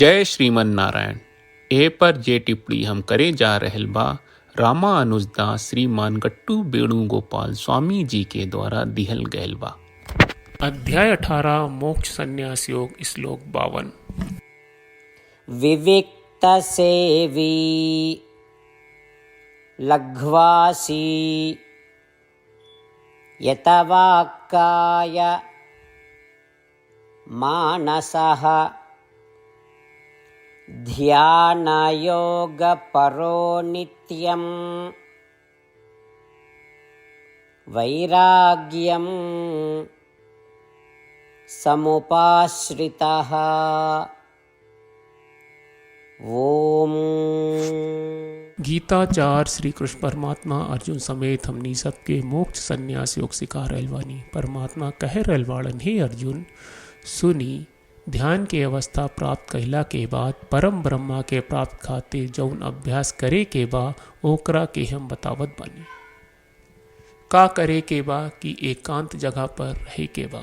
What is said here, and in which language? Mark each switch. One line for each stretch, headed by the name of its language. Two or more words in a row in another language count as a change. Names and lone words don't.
Bhojpuri: जय श्रीमन नारायण। ए पर जे टिप्पणी हम करे जा रहल बा रामानुजदास श्रीमान गट्टू वेणुगोपाल स्वामी जी के द्वारा दिहल गयल बा। अध्याय 18 मोक्ष संन्यास योग श्लोक 52।
Sanskrit: विविक्त सेवी लघ्वासी यतवाक्काय मानसः ध्यानयोगपरो नित्यं वैराग्यं समुपाश्रितः। ओम।
Bhojpuri: गीताचार्य श्री कृष्ण परमात्मा अर्जुन समेत हमनी सबके मोक्ष संन्यास योग सिखा रहल बानी। परमात्मा कह रहल बाड़न, हे अर्जुन सुनी, ध्यान के अवस्था प्राप्त कइला के बाद परम ब्रह्मा के प्राप्त खातिर जौन अभ्यास करे के बा ओकरा के हम बतावत बानी। का करे के बा कि एकांत जगह पर रहे के बा।